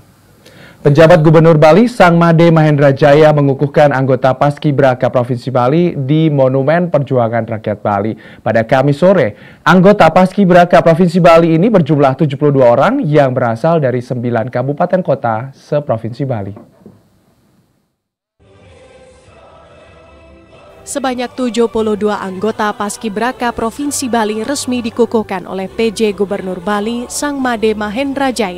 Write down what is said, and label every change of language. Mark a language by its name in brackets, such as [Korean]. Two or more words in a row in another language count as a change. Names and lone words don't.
[Indonesian] Penjabat Gubernur Bali Sang Made Mahendra Jaya mengukuhkan anggota Paskibraka Provinsi Bali di Monumen Perjuangan Rakyat Bali. Pada Kamis sore, anggota Paskibraka Provinsi Bali ini berjumlah 72 orang yang berasal dari 9 kabupaten kota se-Provinsi Bali. Sebanyak 72 anggota Paskibraka Provinsi Bali resmi dikukuhkan oleh PJ Gubernur Bali Sang Made Mahendra Jaya.